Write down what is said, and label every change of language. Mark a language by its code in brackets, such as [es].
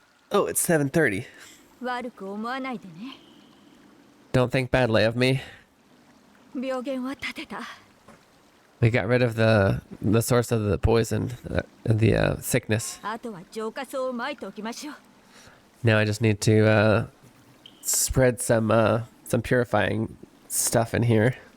[en] Oh, it's 7:30. [ja] 悪く思わないでね。 [en] Don't think badly of me. [ja] 病原は立てた。 [en] We got rid of the source of the poison, the sickness. [ja] あとは浄化層を撒いておきましょう。 [en] Now I just need to spread some purifying stuff in here.